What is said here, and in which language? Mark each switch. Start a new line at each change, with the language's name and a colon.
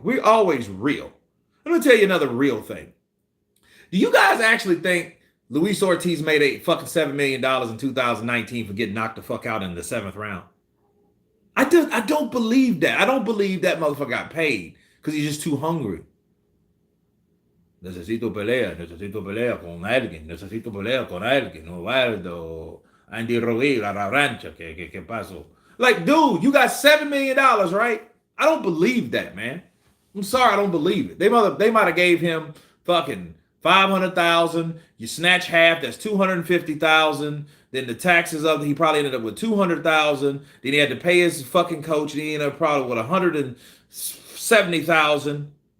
English: We're always real. I'm going to tell you another real thing. Do you guys actually think Luis Ortiz made a fucking $7 million in 2019 for getting knocked the fuck out in the 7th round? I don't believe that. I don't believe that motherfucker got paid because he's just too hungry.
Spanish: Necesito pelear con alguien, Osvaldo, Andy Ruiz, la rancha, que pasó?
English: Like, dude, you got $7 million, right? I don't believe that, man. I'm sorry, I don't believe it. They might have gave him fucking $500,000. You snatch half, that's $250,000. Then the taxes of he probably ended up with $200,000. Then he had to pay his fucking coach, and he ended up probably with $170,000.